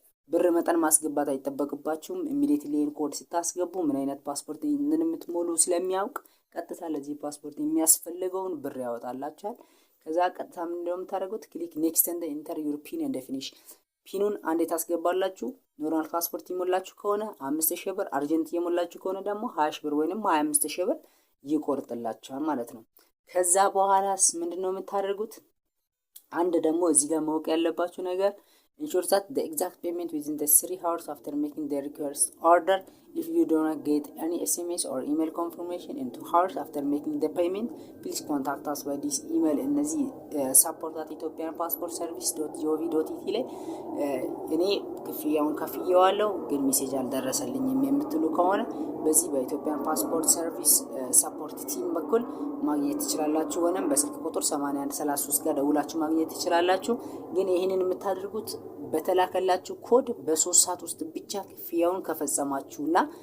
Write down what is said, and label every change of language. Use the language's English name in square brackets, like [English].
[Amharic] ብር መጠን ማስገባት አይጠበቅባችሁም። ኢሚዲየትሊ ኮድ ስታስገቡ ምን አይነት ፓስፖርት እንደምትሞሉ ስለሚያውቅ ቀጥታ ለዚህ ፓስፖርት የሚያስፈልገውን ብር ያወጣላችኋል። ከዛ ቀጥታ ምን እንደምታደርጉት [English] ክሊክ ኔክስት ኤንድ ኢንተር ዩር ፒን ኤንድ ፊኒሽ። [Amharic] ፒኑን አንዴ ታስገባላችሁ። ኖርማል ፓስፖርት የሞላችሁ ከሆነ 5000 ብር፣ አርጀንት የሞላችሁ ከሆነ ደግሞ 20,000 ብር ወይንም 25,000 ብር ይቆርጥላችኋል ማለት ነው። ከዛ በኋላስ ምንድነው የምታደርጉት? አንድ ደግሞ እዚህ ጋር ማወቅ ያለባችሁ ነገር [English] ensure that the exact payment within the 3 hours after making the request order. If you do not get any SMS or email confirmation in 2 hours after making the payment, please contact us by this email. [Amharic] እነዚህ support@ethiopianpassportservice.gov.it ላይ እኔ ክፍያውን ከፍዬዋለሁ ግን ሜሴጅ አልደረሰልኝም የምትሉ ከሆነ በዚህ በኢትዮጵያን ፓስፖርት ሰርቪስ ሰፖርት ቲም በኩል ማግኘት ትችላላችሁ። ወይንም በስልክ ቁጥር 8133 ጋር ደውላችሁ ማግኘት ትችላላችሁ። ግን ይሄንን የምታደርጉት በተላከላችሁ ኮድ በ3 ሰዓት ውስጥ ብቻ ክፍያውን ከፈጸማችሁና